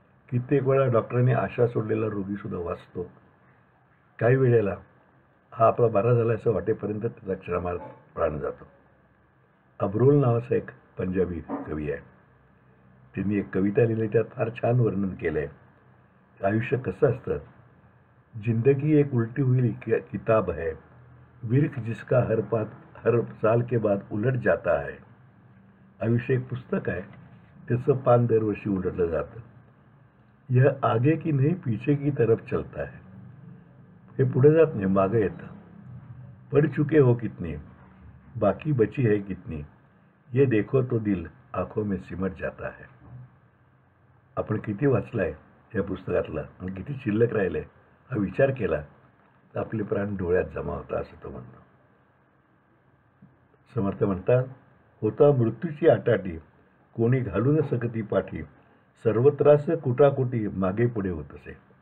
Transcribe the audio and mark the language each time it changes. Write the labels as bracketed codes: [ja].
[mr] कित्येक वेळा डॉक्टरांनी आशा सोडलेला रोगीसुद्धा वाचतो. काही वेळेला हा आपला बरा झाला असं वाटेपर्यंत त्याचा क्षणार्धात प्राण जातो. अब्रोल नावाचा एक पंजाबी कवी आहे. त्यांनी एक कविता लिहिली, त्यात फार छान वर्णन केलं आहे. आयुष्य कसं असतं. [hi] जिंदगी एक उलटी हुई किताब है, विरख जिसका हर साल के बाद उलट जाता है. [mr] आयुष्य एक पुस्तक आहे, त्याचं पान दरवर्षी उलटलं जातं. [hi] यह आगे की नहीं पीछे की तरफ चलता है. [mr] हे पुढे जात नाही, मागे येतं. [hi] पढ़ चुके हो कितनी, बाकी बची है कितनी, ये देखो तो दिल आंखों में सिमट जाता है. [mr] आपण किती वाचलाय या पुस्तकातला आणि किती शिल्लक राहिले हा विचार केला तर आपले प्राण डोळ्यात जमा होता असं तो म्हणतो. समर्थ म्हणतात, होता मृत्यूची आटाटी, कोणी घालू न सकती पाठी, सर्वत्रास कुटाकुटी मागे पुढे होत असे.